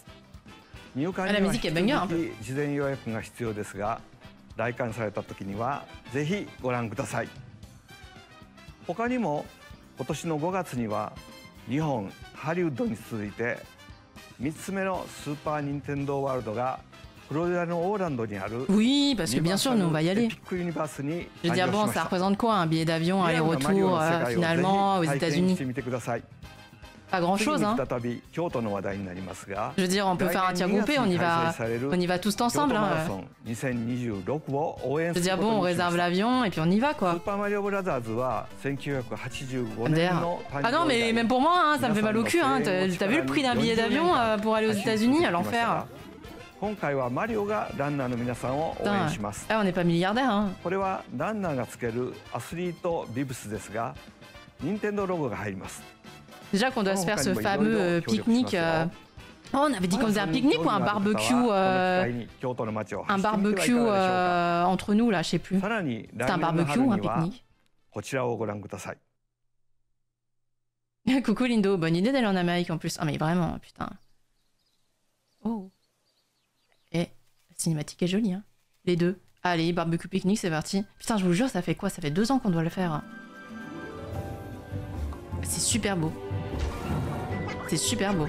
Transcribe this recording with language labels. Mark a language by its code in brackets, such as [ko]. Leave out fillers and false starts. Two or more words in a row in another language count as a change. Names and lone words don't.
[ja] 入館には引き続き事前予約が必要ですが、来館された時にはぜひご覧ください。他にも今年の5月には日本ハリウッドに続いて3つ目のスーパー・ニンテンドー・ワールドがフロリダのオーランドにある [fr] Oui, parce que bien sûr, nous on va y aller. Je veux dire, bon, ça représente quoi? Un billet d'avion, aller-retour, finalement, aux États-Unis? Pas grand-chose, hein. Je veux dire, on peut faire un tir groupé, on y va tous ensemble. Hein. Je veux dire, bon, on réserve l'avion et puis on y va, quoi. Ah non, mais même pour moi, hein, ça me fait mal au cul. Hein. T'as vu le prix d'un billet d'avion pour aller aux États-Unis? À l'enfer. [ja] 今回はマリオがランナーの皆さんを応援します。 [fr] on n'est pas milliardaire, hein. [ja] これはランナーがつけるアスリートビブスですが、任天堂ロゴが入ります。 [fr] Déjà qu'on doit se faire ce fameux pique-nique. Oh, on avait dit qu'on faisait un pique-nique ou un barbecue entre nous là, je sais plus. C'est un barbecue ou un pique-nique? [ja] こちらをご覧くださ [fr] い。Coucou Lindo, bonne idée d'aller en Amérique en plus. Ah mais vraiment, putain. Oh. Et la cinématique est jolie, hein. Les deux. Allez, barbecue pique-nique, c'est parti. Putain, je vous jure, ça fait quoi? Ça fait 2 ans qu'on doit le faire. C'est super beau. C'est super beau.